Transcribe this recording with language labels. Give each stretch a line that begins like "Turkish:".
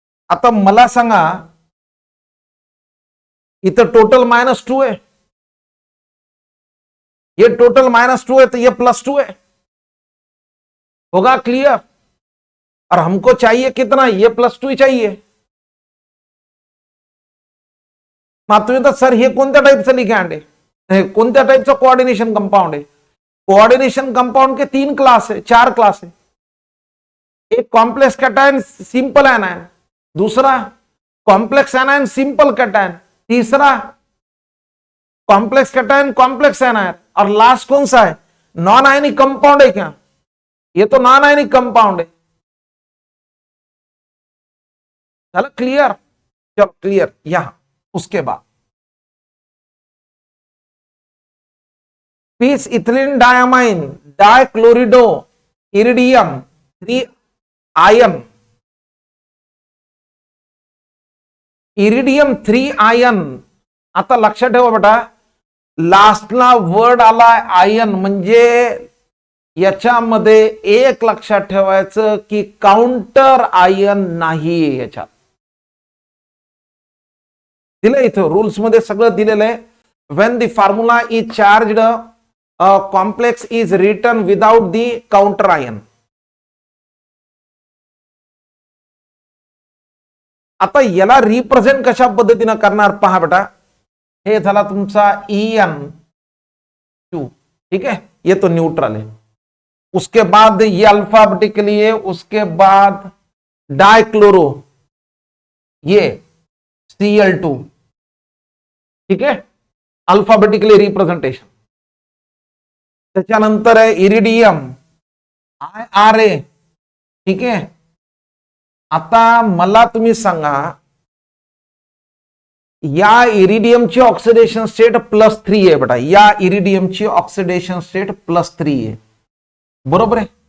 Marathi: आता मला सांगा इथं
Hindi: टोटल -2 है, ये टोटल -2 है तो ये +2 है, होगा क्लियर। और हमको चाहिए कितना, ये +2 ही चाहिए।
Marathi: मग तुम्ही तर सर हे कोणत्या टाईपचं लिगॅंड आहे, कोणत्या टाईपचं कोऑर्डिनेशन कंपाउंड आहे।
Hindi: कोऑर्डिनेशन कंपाउंड के 3 क्लास है, 4 क्लास है। एक कॉम्प्लेक्स कैटायन सिंपल एनायन, दूसरा कॉम्प्लेक्स एनायन सिंपल कैटायन, तीसरा कॉम्प्लेक्स कैटायन कॉम्प्लेक्स एनायन, और लास्ट कौन सा है, नॉन आयनिक कंपाउंड है क्या, ये तो नॉन आयनिक कंपाउंड है। चलो क्लियर, चलो क्लियर। यहां उसके बाद piece ethylene diamine डायक्लोरिडो iridium 3 ion, iridium 3 ion.
Marathi: आता लक्षात ठेवा बेटा, लास्टला वर्ड आलाय आयन, म्हणजे याच्यामध्ये एक लक्षात ठेवायचं की काउंटर आयन नाहीये याच्यात, दिलं इथं रूल्स मध्ये सगळं दिलेलं आहे।
English: When the formula is charged complex is written without the counter ion.
Marathi: आता याला रिप्रेझेंट कशा पद्धतीने करणार पहा बेटा, हे झाला तुमचा En2,
Hindi: ठीक है, ये तो न्यूट्रल है। उसके बाद ये अल्फाबेटिकली है, उसके बाद डायक्लोरो ये Cl2, ठीक है, अल्फाबेटिकली रिप्रेझेंटेशन।
Marathi: त्याच्यानंतर आहे इरिडियम IRA,
Hindi: ठीक है।
Marathi: आता मला तुम्ही सांगा, या इरिडियमची ऑक्सिडेशन स्टेट +3 आहे बेटा, या इरिडियमची ऑक्सिडेशन स्टेट +3 आहे, बरोबर आहे।